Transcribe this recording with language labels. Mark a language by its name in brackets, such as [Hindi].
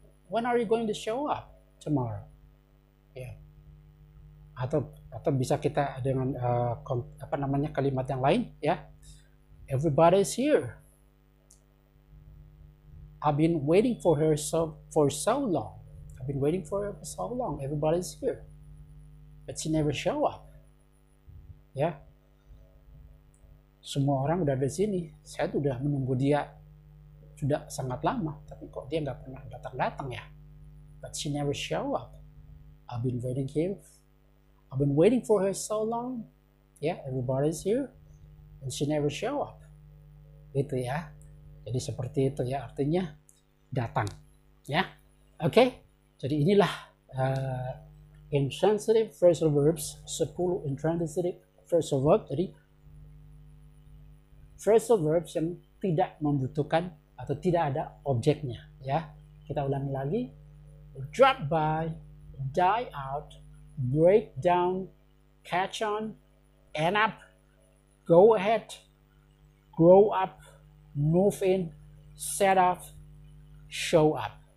[English] When are you going to show up tomorrow? [Indonesian] Ya. Atau bisa kita dengan apa namanya kalimat yang lain, ya. [English] Everybody's here. I've been waiting for her for so long. I've been waiting for her for so long. Everybody's here, but she never show up. [Indonesian] Ya, semua orang udah di sini. Saya sudah menunggu dia sudah sangat lama, tapi kok dia nggak pernah datang ya. [English] But she never show up. I've been waiting here. I've been waiting for her so long. Ya, everybody's here, and she never show up. [Indonesian] Gitu ya. Jadi seperti itu ya artinya datang. Ya, oke. Jadi inilah intransitive phrasal verbs, 10 intransitive phrasal verbs. Jadi phrasal verbs yang tidak membutuhkan atau tidak ada objeknya, ya. Kita ulangi lagi. [English] Drop by, die out, break down, catch on, end up, go ahead, grow up, move in, set off, show up.